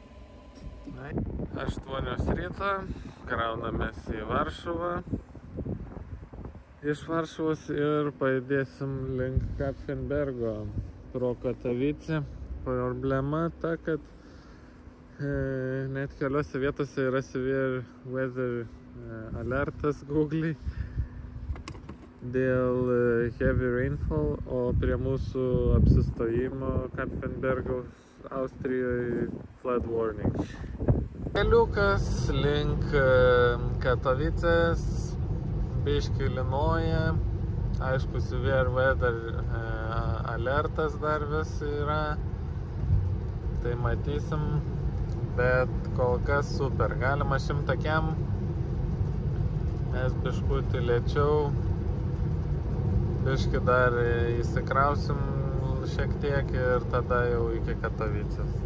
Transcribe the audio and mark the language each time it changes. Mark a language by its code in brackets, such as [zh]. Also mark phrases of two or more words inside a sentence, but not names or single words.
[lt] 8 ryto, kraunamės į Varšuvą. Iš Varšuvos ir pajudėsim link Kapfenbergo pro Katowicę. Problema ta, kad net keliose vietose yra [en] severe weather [lt] alertas Google'ai dėl [en] heavy rainfall, [lt] o prie mūsų apsistojimo Kapfenbergo Austrijoje [en] flood warning. [lt] Keliukas link Katowicės, biškį lynoja, aišku, [en] severe weather [lt] alertas dar vis yra, tai matysim, bet kol kas super. Galima 100 kiam, mes biškutį lėčiau. Biškį dar įsikrausim šiek tiek ir tada jau iki Katowicės.